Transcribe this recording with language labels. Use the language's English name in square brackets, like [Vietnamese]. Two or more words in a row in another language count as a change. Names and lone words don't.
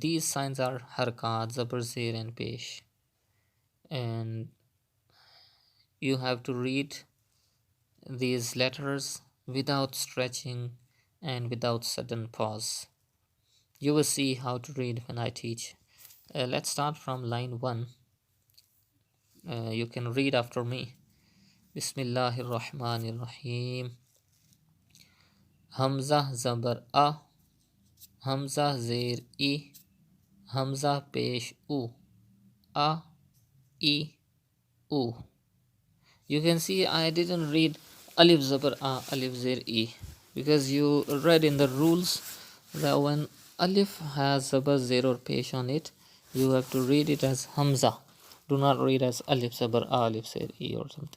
[English] These signs are harakat, Zabar, Zir and Pesh. And you have to read these letters without stretching and without sudden pause. You will see how to read when I teach. Let's start from line 1. You can read after me. [Arabic] Bismillahir Rahmanir Rahim. [English] Hamza zabar a, Hamza zir I, Hamza pesh u, a, I, u. You can see I didn't read alif zabar a, alif zir I, because you read in the rules that when alif has zabar zir or pesh on it, you have to read it as hamza. Do not read as alif zabar a, alif zir I or something.